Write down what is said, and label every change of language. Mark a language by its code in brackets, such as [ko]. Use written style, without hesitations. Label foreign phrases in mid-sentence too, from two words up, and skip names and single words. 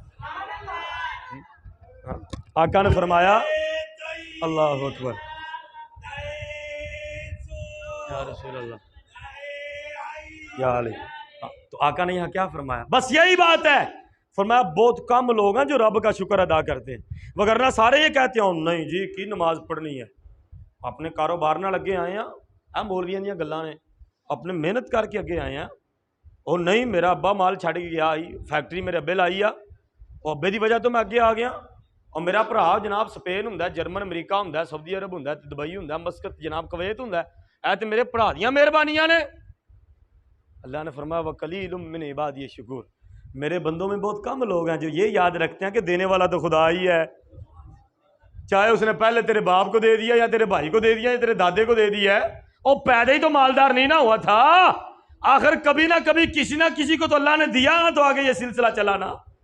[ur] آقا نے فرمایا [ar] اللہ اکبر یا رسول اللہ یا علی، [ur] تو آقا نے یہاں کیا فرمایا؟ بس یہی بات ہے، فرمایا بہت کم لوگ ہیں جو رب کا شکر ادا کرتے ہیں، وگرنہ سارے یہ کہتے ہیں نہیں جی کی نماز پڑھنی ہے، اپنے کاروبار نہ لگے آئے ہیں، [pa] اے مولویاں دیاں گلاں نے، اپنے محنت کر کے اگے آئے ہیں، اور نہیں میرا ابا مال چھڑ کے گیا، فیکٹری میرے ابے لائی اور ابے دی وجہ تو میں اگے آ گیا، اور میرا بھرا جناب سپین ہوں، جرمن امریکہ ہوں، سعودی عرب ہوں، دبئی ہوں، مسقط جناب کویت ہوں، اے تے میرے بھرا دیاں مہربانیاں نے۔ [ur] اللہ نے فرمایا [ar] وَقَلِيلٌ مِّنْ عِبَادِيَ الشُّكُورُ، [ur] میرے بندوں میں بہت کم لوگ ہیں جو یہ یاد رکھتے ہیں کہ دینے والا تو خدا ہی ہے، چاہے اس نے پہلے تیرے باپ کو دے دیا یا تیرے بھائی کو دے دیا یا تیرے دادے کو دے دیا ہے، اور پیدا ہی تو مالدار نہیں نہ ہوا تھا، آخر کبھی نہ کبھی کسی نہ کسی کو تو اللہ نے دیا، تو آگے یہ سلسلہ چلانا۔